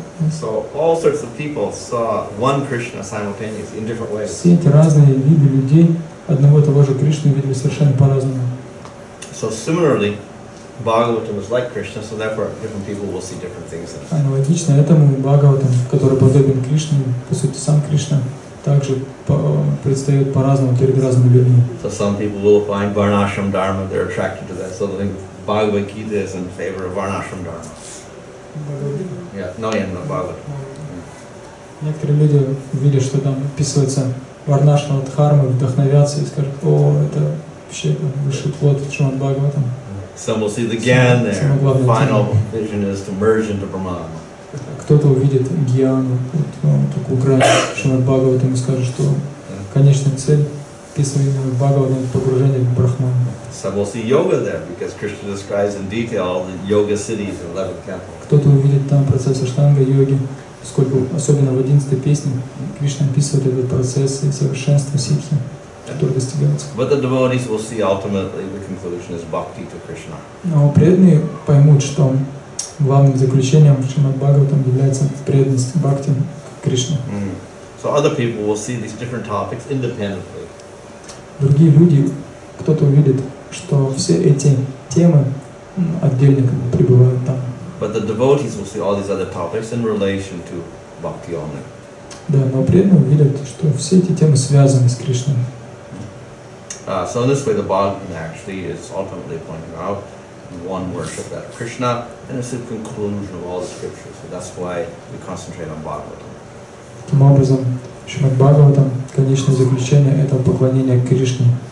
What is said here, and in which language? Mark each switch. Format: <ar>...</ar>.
<en>So all sorts of people saw one Krishna simultaneously in different ways.</en> <ru>Все эти разные виды людей одного и того же Кришну видели совершенно по-разному.</ru> <en>So similarly, Bhagavatam is like Krishna, so therefore different people will see different things in it.</en> <ru>Аналогично этому Бхагаватам, который подобен Кришне, по сути сам Кришна, также предстает по-разному перед разными людьми.</ru> <en>So some people will find Varnashram Dharma, they're attracted to that. So they think Bhagavad Gita is in favor of Varnashram Dharma. Yeah, no, Bhagavad.</en> <ru>Некоторые люди видят, что там описывается Варнашрама Дхарма, вдохновятся и скажут: о, это вообще высший плод Шримад Бхагаватам.</ru> <en>Some will see the Gyan there. The final vision is to merge into Brahman.</en> <ru>Кто-то увидит гьяну, такую грань Шримад Бхагаватам и скажет, что конечная цель описываемого Бхагаватам — погружение в Брахман.</ru> <en>Some will see yoga there because Krishna describes in detail all the yoga cities in 11th canto.</en> <ru>Кто-то увидит там процесс аштанга-йоги, поскольку особенно в 11-й песне Кришна описывает этот процесс и совершенство ситхи, который достигается.</ru> <en>But the devotees will see ultimately the conclusion is bhakti to Krishna.</en> <ru>Но преданные поймут, что главным заключением Шримад Бхагаватам является преданность бхакти к Кришне.</ru> <en>So other people will see these different topics independently.</en> <ru>Другие люди, кто-то увидит, что все эти темы отдельно пребывают там.</ru> <en>But the devotees will see all these other topics in relation to bhakti only.</en> <ru>Да, но преданные увидят, что все эти темы связаны с Кришной.</ru> <en>So in this way, the Bhagavatam actually is ultimately pointing out one worship, that of Krishna, and it's the conclusion of all the scriptures. So that's why we concentrate on Bhagavatam.</en> <ru>Таким образом, Шримад Бхагаватам, конечное заключение этого поклонения к Кришне.</ru>